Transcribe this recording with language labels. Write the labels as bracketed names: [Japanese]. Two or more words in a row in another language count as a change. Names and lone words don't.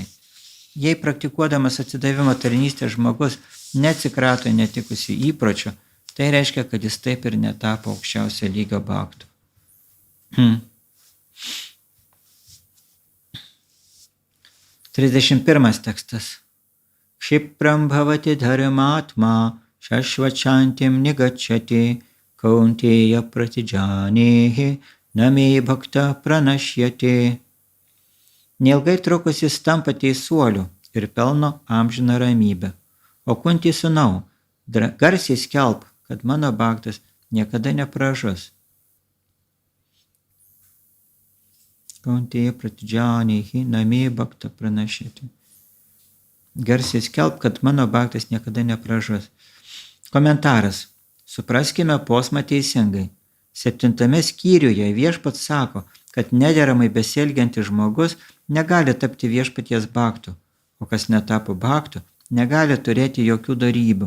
[Lithuanian] Jei praktikuodamas atsidavimo tarnystę žmogus neatsikrato netikusių įpročių, tai reiškia, kad jis taip ir netapo aukščiausio lygio bhaktu. 31 tekstas. [Sanskrit] Kshipram bhavati dharmatma shashvachantim nigacchati kaunteya pratijanehi name bhakta pranashyate. [Lithuanian] Neilgai trukus jis tampa teisuoliu ir pelno amžiną ramybę. O Kunti sūnau, garsiai skelbk, kad mano bhaktas niekada nepražus. [Sanskrit] Kaunteya pratijanehi name bhakta pranashyate. [Lithuanian] Garsiai skelbk, kad mano bhaktas niekada nepražus. Komentaras. Supraskime posmą teisingai. 7 skyriuje viešpats sako, kad nederamai besielgiantis žmogus negali tapti viešpaties bhaktu, o kas netapo bhaktu, negali turėti jokių dorybių.